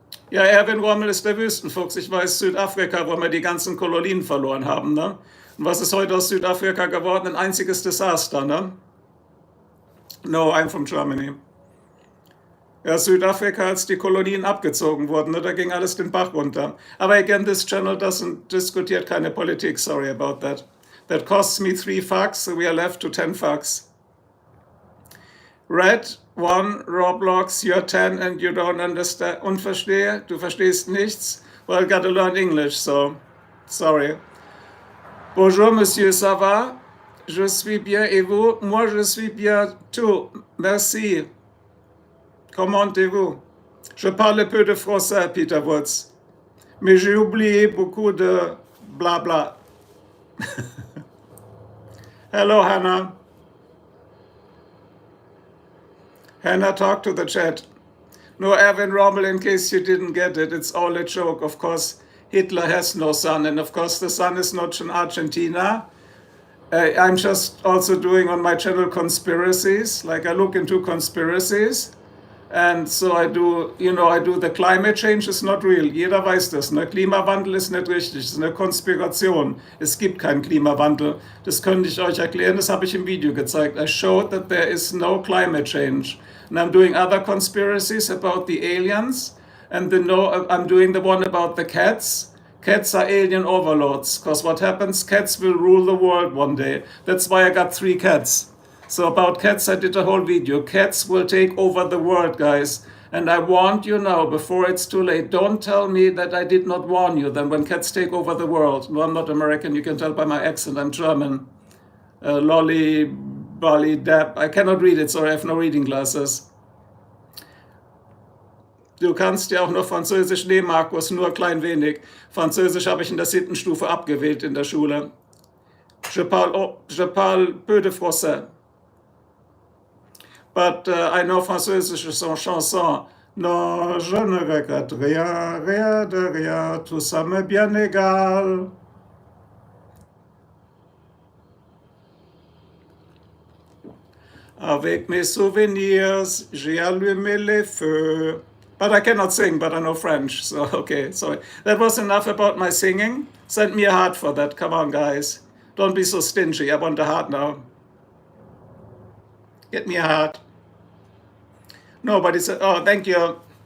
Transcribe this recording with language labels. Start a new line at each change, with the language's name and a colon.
German: Ja, Erwin Rommel ist der Wüstenfuchs. Ich weiß, Südafrika, wo wir die ganzen Kolonien verloren haben. Ne? Und was ist heute aus Südafrika geworden? Ein einziges Desaster, ne?
English: No, I'm from Germany.
German: Ja, Südafrika, als die Kolonien abgezogen wurden, ne, da ging alles den Bach runter. Aber
English: again, this channel
German: diskutiert keine Politik,
English: sorry about that. That costs me 3 fucks, so we are left to 10 fucks. Red, 1, Roblox, you're 10 and you don't understand.
German: Unverstehe, du verstehst nichts.
English: Well, gotta learn English, so sorry.
French: Bonjour, monsieur, ça va? Je suis bien, et vous? Moi, je suis bien, tout. Merci. Comment allez-vous? Je parle peu de français, Peter Woods. Mais j'ai oublié beaucoup de blabla.
English: Hello, Hannah. Hannah, talk to the chat. No, Erwin Rommel, in case you didn't get it, it's all a joke. Of course, Hitler has no son, and of course, the son is not in Argentina. I'm just also doing on my channel conspiracies, like I look into conspiracies. And so I do the climate change is not real.
German: Jeder weiß das. Ne? Klimawandel ist nicht richtig. Es ist eine Konspiration. Es gibt keinen Klimawandel. Das könnte ich euch erklären. Das habe ich im Video gezeigt.
English: I showed that there is no climate change. And I'm doing other conspiracies about the aliens. And I'm doing the one about the cats. Cats are alien overlords. Because what happens, cats will rule the world one day. That's why I got 3 cats. So about cats, I did a whole video. Cats will take over the world, guys. And I warned you now, before it's too late. Don't tell me that I did not warn you then when cats take over the world. No, I'm not American. You can tell by my accent. I'm German. Lolly, Bali, Dab. I cannot read it, sorry, I have no reading glasses.
German: Du kannst ja auch noch Französisch nehmen, Markus, nur klein wenig. Französisch habe ich in der 7. Stufe abgewählt in der Schule.
French: Je parle peu de français.
English: But I know
German: französische chanson.
French: Non, je ne regrette rien, rien de rien, tout ça m'est bien égal. Avec mes souvenirs, j'ai allumé les feux.
English: But I cannot sing, but I know French, so okay, sorry. That was enough about my singing. Send me a heart for that, come on guys. Don't be so stingy, I want a heart now. Get me a heart. Nobody said, oh, thank you.